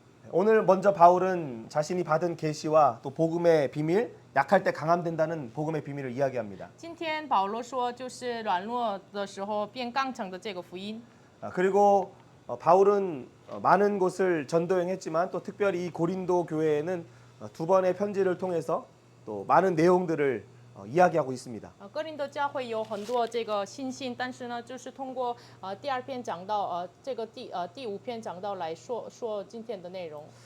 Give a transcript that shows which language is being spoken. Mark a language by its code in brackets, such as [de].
[ko] 오늘 먼저 바울은 자신이 받은 계시와 또 복음의 비밀, 약할 때 강함된다는 복음의 비밀을 이야기합니다. [zh] 今天保罗说，就是软弱的时候变刚强的这个福音。 [ko] 그리고 바울은 많은 곳을 전도행했지만 또 특별히 이 고린도 교회에는 2번의 편지를 통해서 또 많은 내용들을 이야기하고 있습니다. [zh] 哥林多教会有很多这个信心，但是呢，就是通过第2篇讲到这个第5篇讲到来说今天的内容。